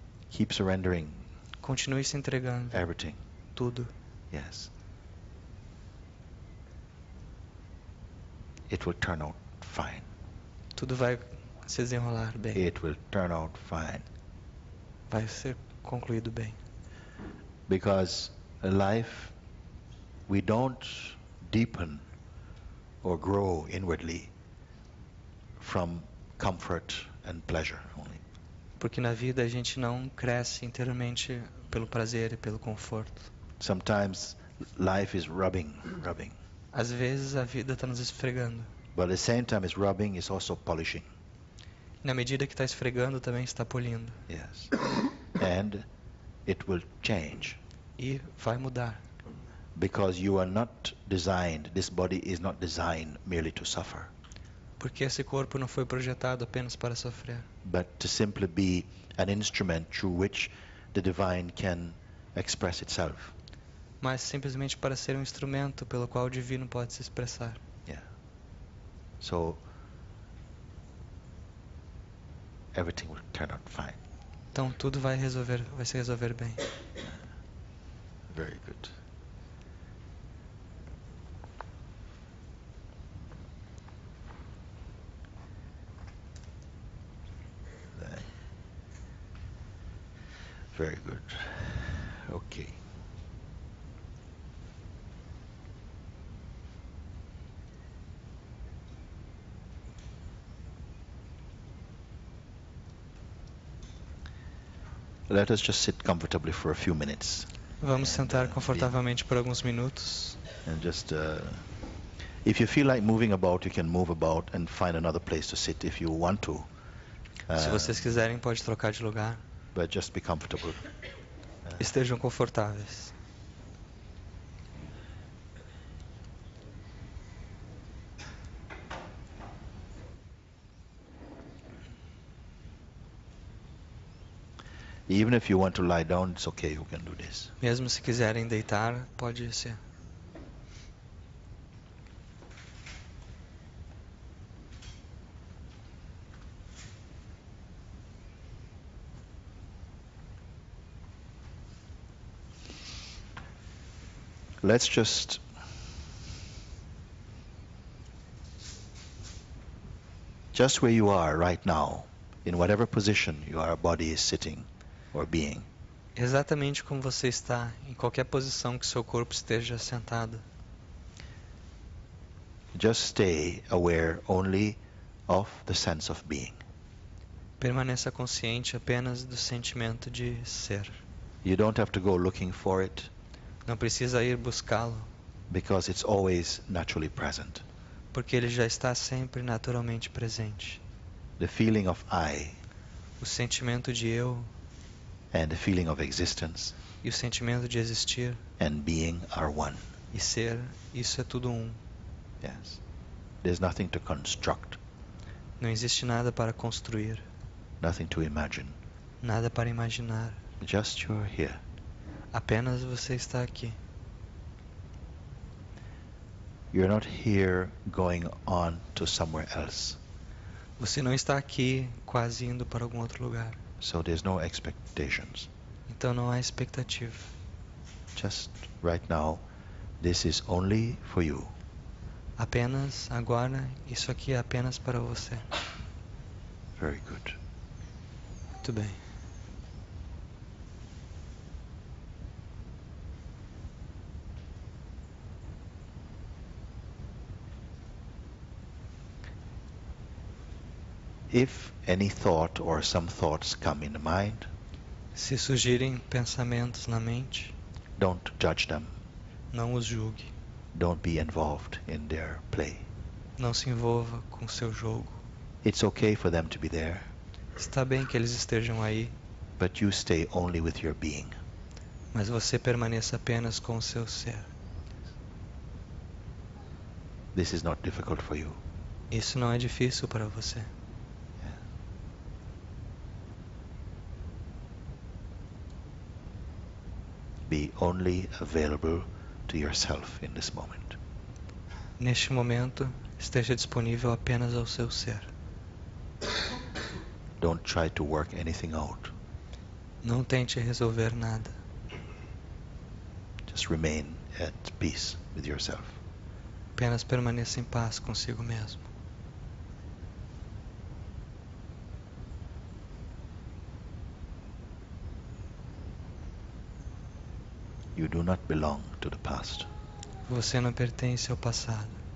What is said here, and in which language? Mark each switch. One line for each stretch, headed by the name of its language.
English: Keep surrendering
Portuguese: Continue se entregando.
English: everything.
Portuguese: Tudo.
English: Yes. It will turn out fine.
Portuguese: Tudo vai se desenrolar bem.
English: It will turn out fine.
Portuguese: Vai ser concluído bem.
English: Because life, we don't deepen or grow inwardly from comfort and pleasure only.
Portuguese: Porque na vida a gente não cresce interiormente pelo prazer e pelo conforto.
English: Sometimes life is rubbing.
Portuguese: Às vezes a vida está nos esfregando.
English: But at the same time it's rubbing, it's also polishing.
Portuguese: E na medida que está esfregando, também está polindo.
English: Yes. And it will change.
Portuguese: E vai mudar.
English: Because you are not designed, this body is not designed merely to suffer,
Portuguese: Porque esse corpo não foi projetado apenas para sofrer,
English: but to simply be an instrument through which the divine can express itself.
Portuguese: mas simplesmente para ser um instrumento pelo qual o divino pode se expressar.
English: Yeah. So everything will turn out fine.
Portuguese: Então tudo vai se resolver bem.
English: Very good. Very good. Okay. Let us just sit comfortably for a few minutes.
Portuguese: Vamos sentar confortavelmente por alguns minutos.
English: And just, if you feel like moving about, you can move about and find another place to sit if you want to.
Portuguese: Se vocês quiserem, pode trocar de lugar.
English: But just be comfortable.
Portuguese: Estejam confortáveis.
English: Even if you want to lie down, it's okay, you can do this.
Portuguese: Mesmo se quiserem deitar, pode ser.
English: Let's just where you are right now, in whatever position your body is sitting or being.
Portuguese: Exatamente como você está, em qualquer posição que seu corpo esteja sentado.
English: Just stay aware only of the sense of being.
Portuguese: Permaneça consciente apenas do sentimento de ser.
English: You don't have to go looking for it.
Portuguese: Não precisa ir buscá-lo,
English: Because it's always naturally present.
Portuguese: porque ele já está sempre naturalmente presente.
English: The feeling of I
Portuguese: O sentimento de eu
English: and the feeling of existence
Portuguese: e o sentimento de existir
English: and being are one.
Portuguese: e ser, isso é tudo um.
English: Yes. There's nothing to construct,
Portuguese: Não existe nada para construir,
English: nothing to imagine.
Portuguese: nada para imaginar.
English: Just you're here.
Portuguese: Apenas você está aqui.
English: You're not here going on to somewhere else.
Portuguese: Você não está aqui quase indo para algum outro lugar.
English: So there's no expectations.
Portuguese: Então não há expectativa.
English: Just right now, this is only for you.
Portuguese: Apenas agora, isso aqui é apenas para você.
English: Very good.
Portuguese: Muito bem.
English: If any thought or some thoughts come in the mind,
Portuguese: Se surgirem pensamentos na mente,
English: don't judge them.
Portuguese: não os julgue.
English: Don't be involved in their play.
Portuguese: Não se envolva com seu jogo.
English: It's okay for them to be there,
Portuguese: Está bem que eles estejam aí,
English: but you stay only with your being.
Portuguese: mas você permaneça apenas com o seu ser.
English: This is not difficult for you.
Portuguese: Isso não é difícil para você.
English: Be only available to yourself in this moment.
Portuguese: Neste momento, esteja disponível apenas ao seu ser.
English: Don't try to work anything out.
Portuguese: Não tente resolver nada.
English: Just remain at peace with yourself.
Portuguese: Apenas permaneça em paz consigo mesmo.
English: You do not belong to the past.
Portuguese: Você não pertence ao passado.